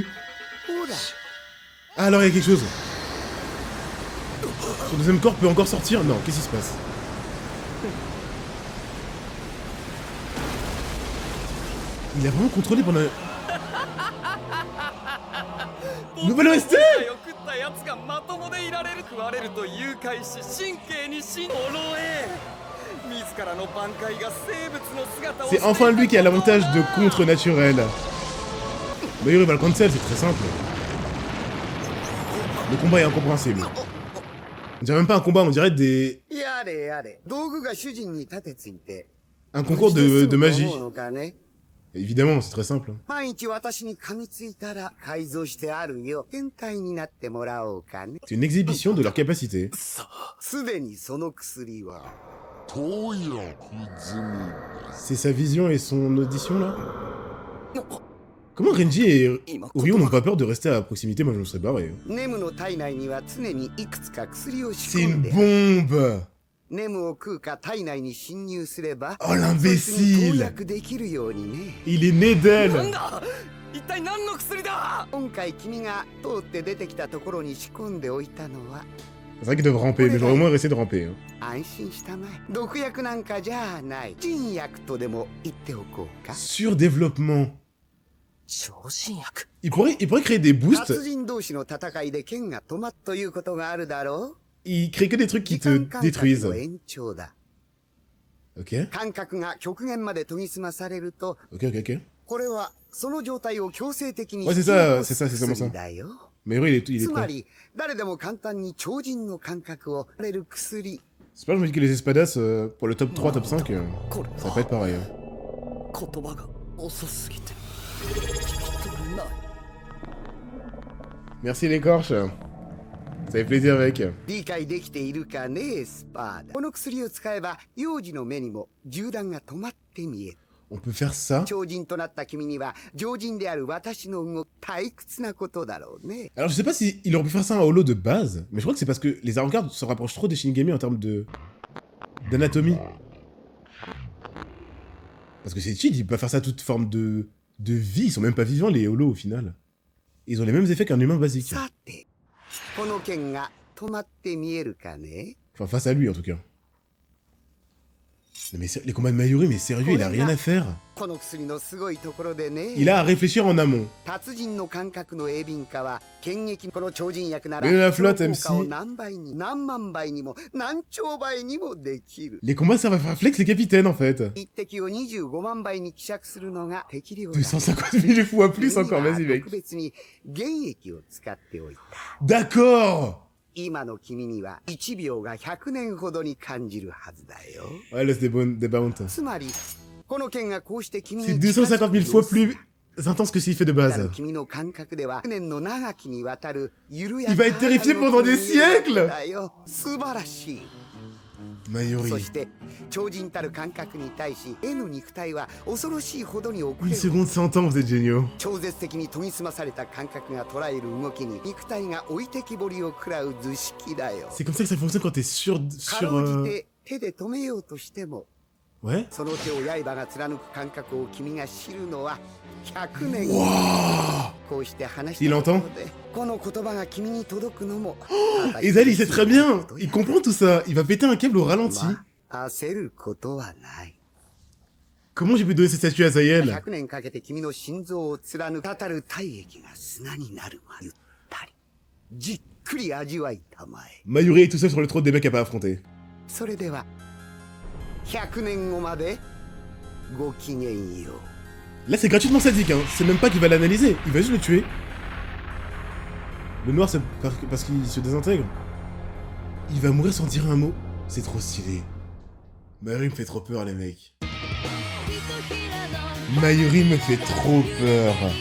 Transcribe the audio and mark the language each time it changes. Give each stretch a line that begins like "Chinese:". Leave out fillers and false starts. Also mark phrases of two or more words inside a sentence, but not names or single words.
French: Ah, alors il y a quelque chose. Son deuxième corps peut encore sortir? Non, qu'est-ce qui se passe? Il a vraiment contrôlé pendant... Nouvelle OST
Japanese: を食ったやつがまともでいられる食われると誘拐し神経に心を呪え自らの挽回が生物の姿を
French: C'est enfin lui qui a l'avantage de contre naturel. Mayuri va le cancel, c'est très simple. Le combat est incompréhensible. On dirait même pas un combat, on dirait des...
Japanese: やれやれ道具が主人に立てついて
French: un concours de magie.
Japanese: 思うのかね
French: Évidemment, c'est très simple.
Japanese: 毎日私に噛みついたら改造してあるよ変態になってもらおうかね
French: C'est une exhibition de leur capacité.
Japanese: すでにその薬は
French: C'est sa vision et son audition là. Comment Renji et Orion n'ont pas peur de rester à proximité? Moi je me serais barré.
Japanese: ネムの体内には常にいくつか薬を仕
French: C'est
Japanese: 込ん
French: une
Japanese: である
French: bombe.
Japanese: ネムを食うか体内に侵入すれば
French: Oh l'imbécile.
Japanese: そいつに投薬できるようにね
French: Il est né
Japanese: なん
French: d'elle.
Japanese: だ一体何の薬だ今回君が通って出てきたところに仕込んでおいたのは
French: C'est vrai qu'ils doivent ramper, mais j'aurais au moins essayé de ramper. Hein.
Japanese: 安心したまえ毒薬なんかじゃない鎮薬とでも言っておこうか
French: Surdéveloppement.
Japanese: 超新薬
French: Il pourrait créer des boosts.
Japanese: 達人同士の戦いで剣が止まっということがあるだろう
French: Il crée que des trucs qui
Japanese: 時
French: te
Japanese: 間間隔
French: détruisent.
Japanese: の延長だ
French: Ok.
Japanese: 感覚が極限まで研ぎ澄まされると
French: Ok, ok, ok.
Japanese: これはその状態を強制的に
French: Ouais, c'est
Japanese: 引き
French: ça,
Japanese: 起こす
French: c'est ça, c'est seulement ça.
Japanese: 薬だよ
French: Mayuri il est
Japanese: つま
French: prêt.
Japanese: り誰でも簡単に超人の感覚を得れる薬
French: C'est pas, je me dis que les espadas, pour le top 3, top 5,
Japanese: これ
French: ça va pas être pareil. Hein.
Japanese: 言葉が遅すぎて聞き取れない
French: Merci l'écorche. Ça fait plaisir avec.
Japanese: 理解できているかねスパーダこの薬を使えば幼児の目にも銃弾が止まって見える
French: On peut faire ça.
Japanese: 超人となった君には常人である私の動き退屈なことだろうね
French: Alors je sais pas si il aurait pu faire ça en holo de base, mais je crois que c'est parce que les avant-gardes se rapprochent trop des Shinigami en termes de... d'anatomie. Parce que c'est cheat, ils peuvent faire ça toute forme de vie, ils sont même pas vivants les holos au final. Ils ont les mêmes effets qu'un humain basique.
Japanese: さてこの剣が止まって見えるかね
French: Enfin face à lui en tout cas. Non, mais les combats de Mayuri, mais sérieux, il a rien à faire.
Japanese: この薬のすごいところでね
French: Il a à réfléchir en amont.
Japanese: 達人の感覚の鋭敏化は剣撃この超人薬なら
French: Mais la flotte
Japanese: その効果を MC 何倍に何万倍にも何兆倍にもできる
French: Les combats servent à faire flex les capitaines en fait.
Japanese: 一滴を25万倍に希釈するのが適量だ
French: 250 000 fois plus encore, vas-y mec.
Japanese: 特別に原液を使っておいた
French: D'accord.
Japanese: 今の君には1秒が100年ほどに感じるはずだよ
French: Ouais, laisse des bounties.
Japanese: つまりこの剣がこうして君
French: C'est
Japanese: に
French: 250 000 fois plus intense que s'il fait de
Japanese: 近づ
French: base.
Japanese: く君の感覚では100年の長きにわたる緩や
French: Il va être terrifié pendant des siècles.
Japanese: だよ素晴らしい
French: Mayuri.
Japanese: そして超人たる感覚に対し N の肉体は恐ろしいほどに遅れ
French: Une
Japanese: る
French: seconde 100 ans, vous êtes géniaux.
Japanese: 超絶的に研ぎ澄まされた感覚が捉える動きに肉体が置いてきぼりを食らう図式だよ
French: C'est comme ça que ça fonctionne quand t'es sur...
Japanese: かろうじて手で止めようとしても
French: Ouais.
Japanese: その手を刃が貫く感覚を君が知るのは100年
French: Wouah.
Japanese: こうして話し
French: Il
Japanese: たと
French: entend
Japanese: ころでこの言葉が君に届くのも
French: Et Zal, il sait très bien. Il comprend tout ça. Il va péter un câble au ralenti.
Japanese: まあ焦ることはない
French: Comment j'ai pu donner cette statue à Zayel?
Japanese: 100 年かけて君の心臓を貫くたたる体液が砂になるまでゆったりじっくり味わいたまえ
French: Mayuri est tout seul sur le trône des mecs à pas affronter.
Japanese: それでは100年後までごきげんよう
French: Là, c'est gratuitement sadique, hein. C'est même pas qu'il va l'analyser. Il va juste le tuer. Le noir, c'est parce qu'il se désintègre. Il va mourir sans dire un mot. C'est trop stylé. Mayuri me fait trop peur, les mecs. Mayuri me fait trop peur.